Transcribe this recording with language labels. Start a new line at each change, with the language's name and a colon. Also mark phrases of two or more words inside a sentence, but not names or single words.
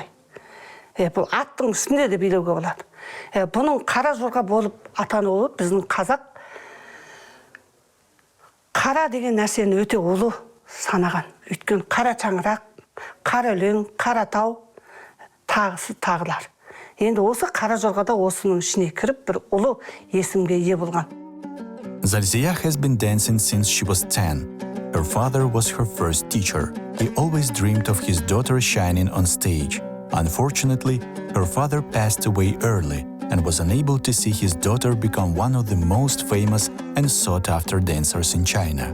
Kazakh: Бұл аттың үстінде де билеуге болады. Бұның Каражорға болып атануы біздің қазақ қара деген нәрсені өте ұлы санаған. Өйткені қара шаңырақ, қара өлең, қара тау, тағысы тағылар. Енді осы Каражорғада осының ішіне кіріп бір ұлы есімге ие болған.
English: Zalziya has been dancing since she was 10. Her father was her first teacher. He always dreamed of his daughter shining on stage. Unfortunately, her father passed away early and was unable to see his daughter become one of the most famous and sought-after dancers in China.